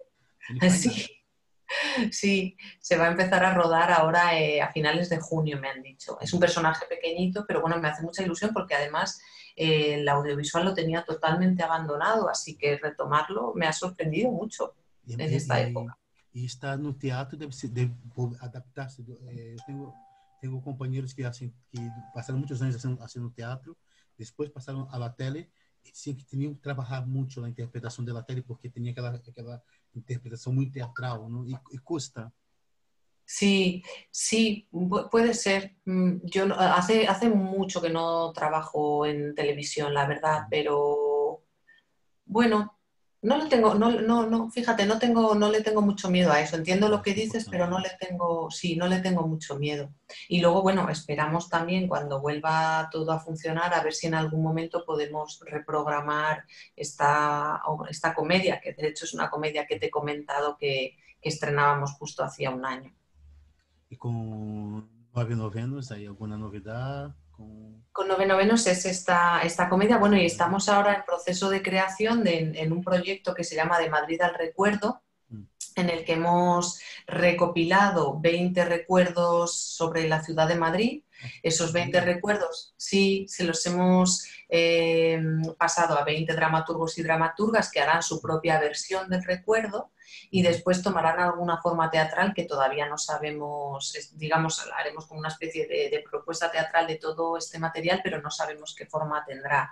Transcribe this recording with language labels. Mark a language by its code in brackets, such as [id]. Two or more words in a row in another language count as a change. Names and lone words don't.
[pt] Ele faz [es] sí, nada. sí, se va a empezar a rodar ahora a finales de junio, me han dicho. Es un personaje pequeñito, pero bueno, me hace mucha ilusión porque además el audiovisual lo tenía totalmente abandonado, así que retomarlo me ha sorprendido mucho [pt] E, [es] en esta época. [pt] e estar no teatro deve adaptar-se. Eu tenho companheiros que passaram muitos anos fazendo teatro, depois passaram [es] à la tele, [pt] e sim, que tinham que trabalhar muito na interpretação da tele, porque tinha aquela interpretação muito teatral, não? E custa. [es] Sí, sí, puede ser. Yo hace mucho que no trabajo en televisión, la verdad, pero bueno, no le tengo, no, fíjate, no le tengo mucho miedo a eso. Entiendo lo que [pt] Acho [es] dices, pero [pt] importante. [es] no le tengo, sí, no le tengo mucho miedo. Y luego, bueno, esperamos también cuando vuelva todo a funcionar, a ver si en algún momento podemos reprogramar esta comedia, que de hecho es una comedia que te he comentado que estrenábamos justo hacía un año. [pt] E com 9 novenos, aí alguma novidade? Com... [es] Con Nove Novenos es esta comedia, bueno, y estamos ahora en proceso de creación en un proyecto que se llama De Madrid al Recuerdo, en el que hemos recopilado 20 recuerdos sobre la ciudad de Madrid. Esos 20 recuerdos, sí, se los hemos pasado a 20 dramaturgos y dramaturgas que harán su propia versión del recuerdo y después tomarán alguna forma teatral que todavía no sabemos, digamos, haremos como una especie de propuesta teatral de todo este material, pero no sabemos qué forma tendrá.